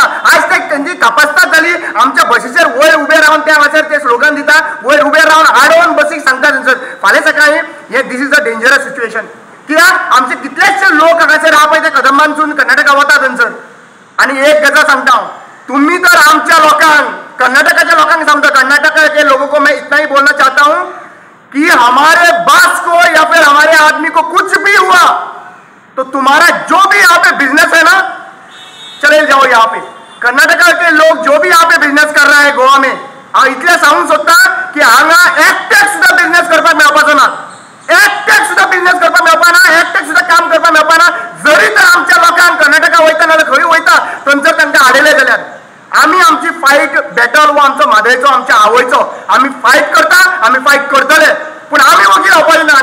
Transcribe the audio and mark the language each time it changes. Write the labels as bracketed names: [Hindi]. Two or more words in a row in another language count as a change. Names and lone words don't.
[Konkani] आयज तेंची तपासतात जाली, आमच्या बशीचेर वयर उबे रावन त्या वाचेर ते स्लोगन दिता, वयर उबे रावन हाडून बसीक सांगता थंयसर। फाल्यां सकाळीं हे दीस [English] is a dangerous situation. [Konkani] कित्याक? आमचे कितलेशे लोक हांगासर आहा पळय ते कदंबांसून कर्नाटका वता थंयसर। आनी एक गजाल सांगता हांव, तुम्ही तर आमच्या लोकांक, कर्नाटकाच्या लोकांक सांगता, [Hindi] कर्नाटका के लोगों को मैं इतना ही बोलना चाहता हूं कि हमारे बॉस को या फिर हमारे आदमी को कुछ भी हुआ तो तुम्हारा जो भी यहाँ पे बिजनेस है ना चले जाओ। यहाँ पे कर्नाटका के लोग जो भी यहाँ पे बिजनेस कर रहा है गोवा में, [Konkani] इतले सांगूंक सोदता की हांगा एकट्याक सुद्दां बिजनेस करपाक मेळपाचो ना, एकट्याक सुद्दां बिजनेस करपाक मेळपाना, एकट्याक सुद्दां काम करपाक मेळपाना। जरी तर आमच्या लोकांक कर्नाटका वयता नाल्यार खंय वयता थंयसर तांकां हाडयले जाल्यार आमी आमची फायट बॅटल हो आमचो म्हादयचो, आमच्या आवयचो, आमी फायट करता, आमी फायट करतले, पूण आमी वगीर रावपाचे ना।